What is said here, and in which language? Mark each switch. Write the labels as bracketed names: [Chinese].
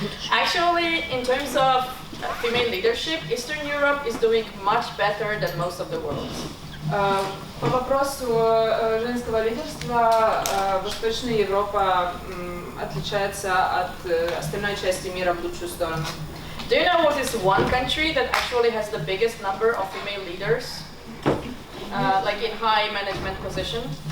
[English] Actually, in terms of female leadership, Eastern Europe is doing much better than most of the world. [Russian] По вопросу женского лидерства Восточная Европа отличается от остальной части мира в лучшую сторону. [English] Do you know what is one country that actually has the biggest number of female leaders, like in high management position?